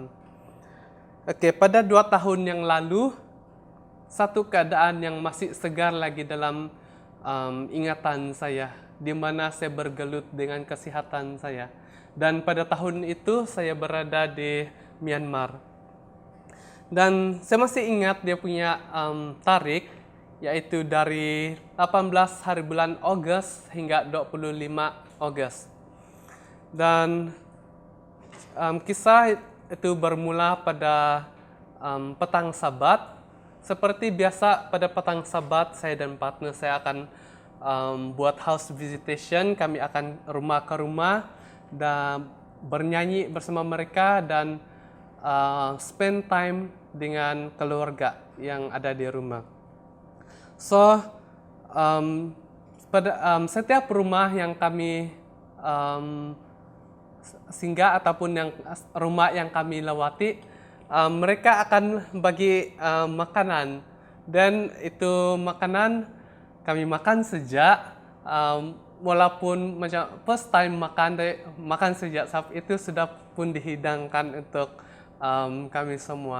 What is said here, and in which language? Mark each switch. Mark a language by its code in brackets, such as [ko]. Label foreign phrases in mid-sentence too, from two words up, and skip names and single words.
[ms] Oke, pada 2 tahun yang lalu, satu keadaan yang masih segar lagi dalam ingatan saya, di mana saya bergelut dengan kesehatan saya. Dan pada tahun itu saya berada di Myanmar. Dan saya masih ingat dia punya tarikh, yaitu dari 18 hari bulan Ogos hingga 25 Ogos. Dan kisah itu bermula pada petang Sabat. Seperti biasa pada petang Sabat, saya dan partner saya akan buat [en] house visitation. [ms] Kami akan rumah ke rumah dan bernyanyi bersama mereka dan [en] spend time [ms] dengan keluarga yang ada di rumah. So, pada setiap rumah yang kami singgah ataupun yang rumah yang kami lewati, mereka akan bagi makanan, dan itu makanan kami makan sejak walaupun macam [en] first time [ms] makan sejak saat itu sudah pun dihidangkan untuk kami semua.